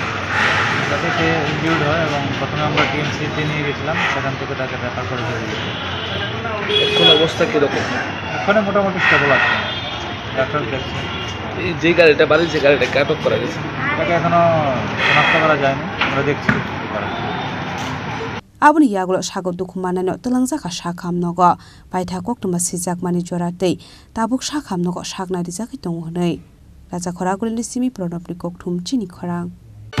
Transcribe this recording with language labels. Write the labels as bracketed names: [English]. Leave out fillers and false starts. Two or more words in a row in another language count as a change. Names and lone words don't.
[Bangla] তাতে সে ইনজিউর্ড হয় এবং প্রথমে আমরা টিএমসিতে নিয়ে গেছিলাম, সেখান থেকে তাকে রেফার করে দিয়ে গেছে। এখন অবস্থা কীরকম? ওখানে মোটামুটি স্টেবল আছে, ডাক্তার দেখছে। এই যে গাড়িটা বাড়ির যে গাড়িটাকে আটক করা গেছে তাকে এখনো শনাক্ত করা যায়নি, আমরা দেখছি। [Kok Borok] Abuni yagulo sago dukhumanano talangjaka shakhamnogo paitha koktuma sijakmani joratei tabuk shakhamnogo shakna rijaki tonghonei Raja Khoragulini simi pronopni kokthum chini khorang